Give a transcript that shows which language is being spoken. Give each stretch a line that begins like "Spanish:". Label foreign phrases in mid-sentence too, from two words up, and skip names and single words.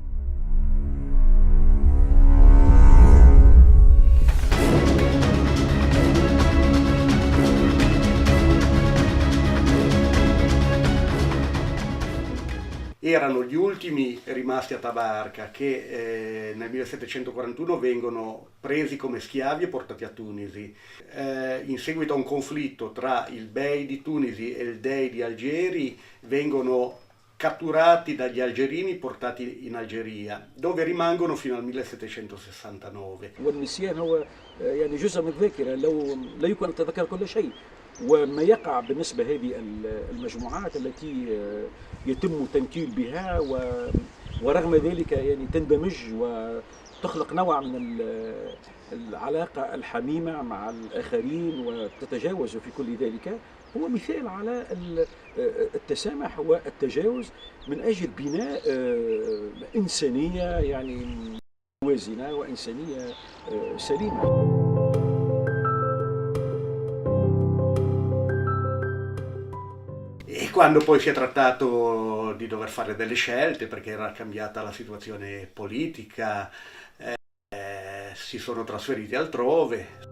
Italian: Erano gli ultimi rimasti a Tabarca che nel 1741 vengono presi come schiavi e portati a Tunisi. In seguito a un conflitto tra il Bey di Tunisi e il Dey di Algeri vengono catturati dagli algerini e portati in Algeria, dove rimangono fino al 1769.
Arabic: والنسيان هو يعني جزء من الذاكرة لو لا يمكن أن تتذكر كل شيء. وما يقع بالنسبة هذه المجموعات التي يتم تنكيل بها ورغم ذلك يعني تندمج وتخلق نوع من العلاقة الحميمة مع الآخرين وتتجاوز في كل ذلك، هو مثال على التسامح والتجاوز من أجل بناء إنسانية يعني موازنة وإنسانية سليمة.
Italian: E quando poi si è trattato di dover fare delle scelte, perché era cambiata la situazione politica, si sono trasferiti altrove.